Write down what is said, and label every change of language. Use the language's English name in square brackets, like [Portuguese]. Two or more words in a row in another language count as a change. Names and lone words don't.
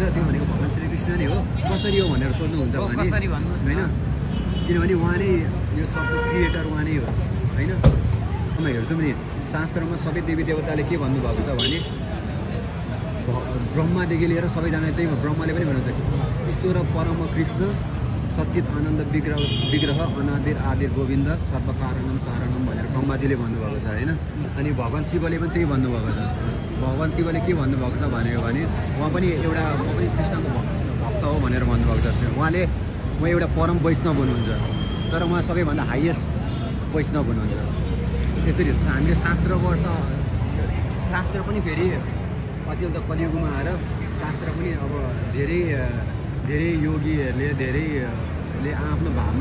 [Nepali] त्यो भनेको भगवान् श्रीकृष्ण नै हो। कसरी हो भनेर सोध्नुहुन्छ भने कसरी भन्नुहोस् होइन, किनभने उहाँ नै यो सबको क्रिएटर उहाँ नै हो होइन। म हेर्छु नि शास्त्रमा सबै देवी देवताले के भन्नुभएको छ भने ब्रह्मादेखि लिएर सबैजना त्यही ब्रह्माले पनि भन्नुहुन्छ [Sanskrit] ईश्वर परम कृष्ण सच्चित आनन्द विग्रह अनादिर आदिर गोविन्द सर्व कारणम कारणम [Nepali] भनेर ब्रह्माजीले भन्नुभएको छ होइन। अनि भगवान् शिवले पनि त्यही भन्नुभएको छ। भगवान् शिवले के भन्नुभएको छ भन्यो भने उहाँ पनि एउटा म पनि कृष्णको भक्त हो भनेर भन्नुभएको छ। उहाँले उहाँ एउटा परम वैष्णव हुनुहुन्छ, तर उहाँ सबैभन्दा हाइएस्ट वैष्णव हुनुहुन्छ। त्यसरी हामीले शास्त्र पनि फेरि अचेल त कलियुगमा आएर शास्त्र पनि अब धेरै योगीहरूले धेरैले आफ्नो भावमा